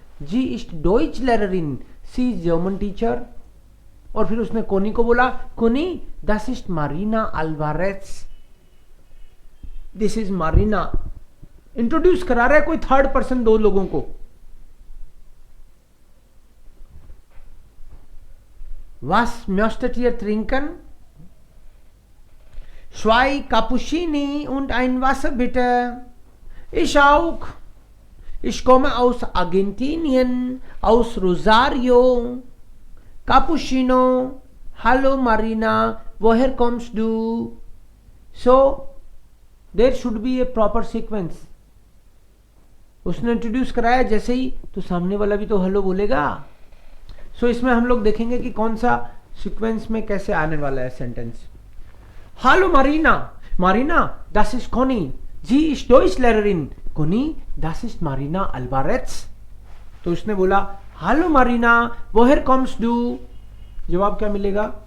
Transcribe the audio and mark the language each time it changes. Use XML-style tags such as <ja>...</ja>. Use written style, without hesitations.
<de>जी इस्ट डॉइच लेररिन,</de> <en>She German teacher.</en> <hi>और फिर उसने कोनी को बोला कोनी</hi> <de>दस इस्ट मारीना अल्वारेज,</de> <en>This is Marina.</en> <hi>Introduce करा रहा है कोई थर्ड पर्सन दो लोगों को।</hi> <de>Was möchtet ihr trinken? Zwei Cappuccini und ein Wasser bitte. Ich auch. Ich komme aus Argentinien, aus Rosario. Cappuccino. Hallo Marina, woher kommst du?</de> <en>So, there should be a proper sequence.</en> <hi>उसने introduce कराया जैसे ही तो सामने वाला भी तो hello बोलेगा। सो इसमें हम लोग देखेंगे कि कौन सा सीक्वेंस में कैसे आने वाला है sentence.</hi> <de>Hallo Marina. Marina, das ist Conny. Sie ist Deutschlehrerin. Conny, das ist Marina Alvarez.</de> <hi>तो उसने बोला हेलो मारीना</hi> <de>वोहेर कम्स डू,</de> <hi>जवाब क्या मिलेगा?</hi>